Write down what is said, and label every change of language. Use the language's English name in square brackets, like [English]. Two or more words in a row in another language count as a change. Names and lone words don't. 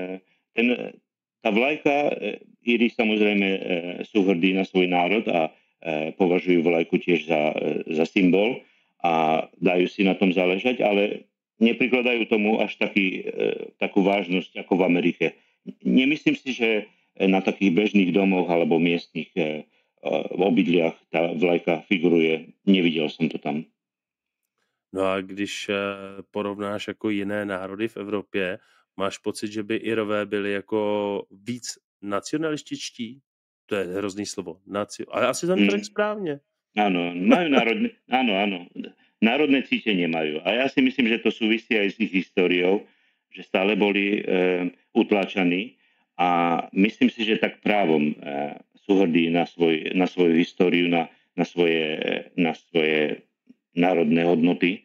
[Slovak] Tá vlajka, Íri samozrejme sú hrdí na svoj národ a považujú vlajku tiež za symbol a dajú si na tom záležať, ale neprikladajú tomu až takú vážnosť ako v Amerike. Nemyslím si, že na takých bežných domoch alebo miestnych obydliach tá vlajka figuruje. [Czech] Neviděl jsem to tam. No a když porovnáš jako jiné národy v Evropě, máš pocit, že by Irové byli jako víc nacionalističtí? To je hrozný slovo. Ale asi jsem to řekl správně. [Slovak] Áno, majú áno. Národné cítenie majú. A ja si myslím, že to súvisí aj s ich históriou, že stále boli utláčaní a myslím si, že tak právom sú hrdí na svoju históriu, na svoje národné hodnoty.